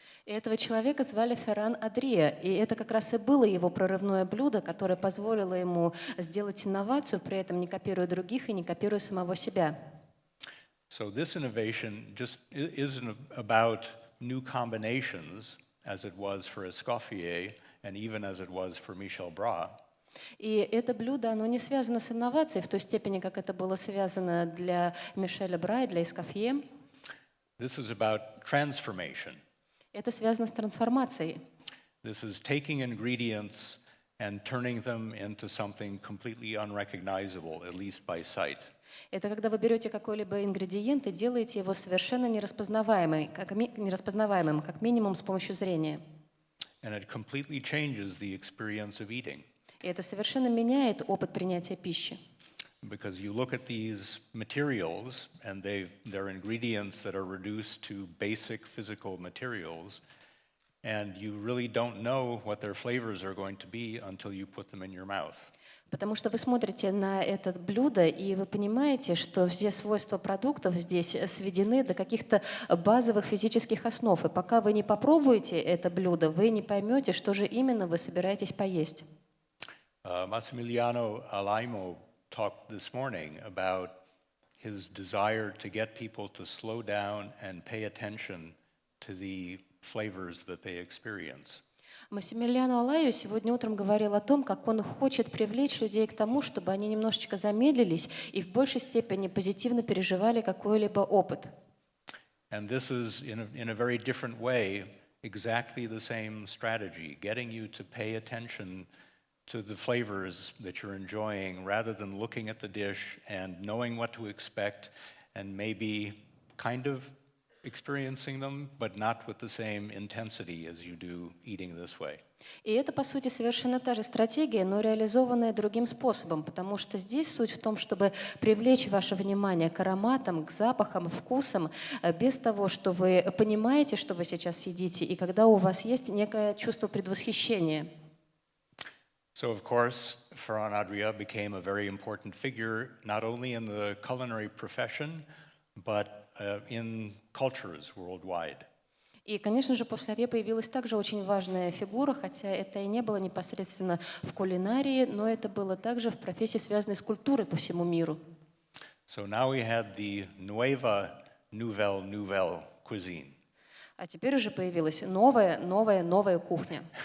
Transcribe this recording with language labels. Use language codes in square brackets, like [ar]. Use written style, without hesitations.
[ru] И этого человека звали Ферран Адрия, и это как раз и было его прорывное блюдо, которое позволило ему сделать инновацию, при этом не копируя других и не копируя самого себя. [en] So this innovation just isn't about new combinations, as it was for Escoffier and even as it was for Michel Bras. [ru] И это блюдо, оно не связано с инновацией в той степени, как это было связано для Мишеля Бра и для Эскофье. [en] This is about transformation. [ru] Это связано с трансформацией. [en] This is taking ingredients and turning them into something completely unrecognizable, at least by sight. [ru] Это когда вы берете какой-либо ингредиент и делаете его совершенно нераспознаваемым, как минимум с помощью зрения. [en] And it completely changes the experience of eating. [ru] И это совершенно меняет опыт принятия пищи. [en] Because you look at these materials, and they're ingredients that are reduced to basic physical materials, and you really don't know what their flavors are going to be until you put them in your mouth. [ru] Потому что вы смотрите на это блюдо, и вы понимаете, что все свойства продуктов здесь сведены до каких-то базовых физических основ. И пока вы не попробуете это блюдо, вы не поймете, что же именно вы собираетесь поесть. [en] Massimiliano Alaimo talked this morning about his desire to get people to slow down and pay attention to the flavors that they experience. [ru] Массимилиано Алайо сегодня утром говорил о том, как он хочет привлечь людей к тому, чтобы они немножечко замедлились и в большей степени позитивно переживали какой-либо опыт. [en] And this is, in a very different way, exactly the same strategy, getting you to pay attention to the flavors that you're enjoying rather than looking at the dish and knowing what to expect and maybe kind of experiencing them, but not with the same intensity as you do eating this way. [ru] И это, по сути, совершенно та же стратегия, но реализованная другим способом, потому что здесь суть в том, чтобы привлечь ваше внимание к ароматам, к запахам, вкусам, без того, что вы понимаете, что вы сейчас едите, и когда у вас есть некое чувство предвосхищения. [en] So, of course, Ferran Adrià became a very important figure, not only in the culinary profession, but in cultures worldwide. [ru] И, конечно же, после Аве появилась также очень важная фигура, хотя это и не было непосредственно в кулинарии, но это было также в профессии, связанной с культурой по всему миру. [en] So now we had the nouvelle cuisine. [ru] А теперь уже появилась новая кухня.